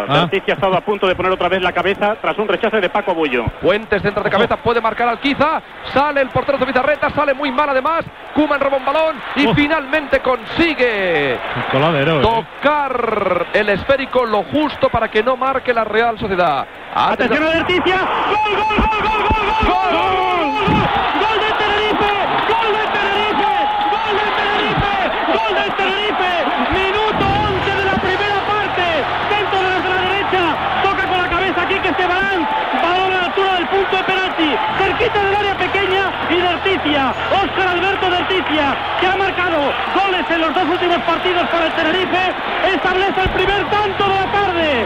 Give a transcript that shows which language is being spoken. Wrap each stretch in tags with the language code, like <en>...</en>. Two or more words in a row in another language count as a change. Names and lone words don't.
<es>Verticia ha estado a punto de poner otra vez la cabeza tras un rechace de Paco Bullo. Puentes centro de cabeza, puede marcar Alquiza. Sale el portero de Bizarreta, sale muy mal además. Koeman roba un balón y finalmente consigue tocar el esférico lo justo para que no marque la Real Sociedad. Atención a Verticia. ¡Gol, gol, gol, gol, gol, gol! ¡Gol! ¡Gol de Tenerife! ¡Gol de Tenerife! ¡Gol de Tenerife! ¡Gol de Tenerife! Minuto 11 de la primera parte. Centro desde la derecha. Toca con la cabeza Quique Esteban. Balón a la altura del punto de penalti. Cerquita del área pequeña y Verticia. Óscar Alberto Verticia, que ha marcado goles en los dos últimos partidos para el Tenerife, establece el primer tanto de la tarde.</es>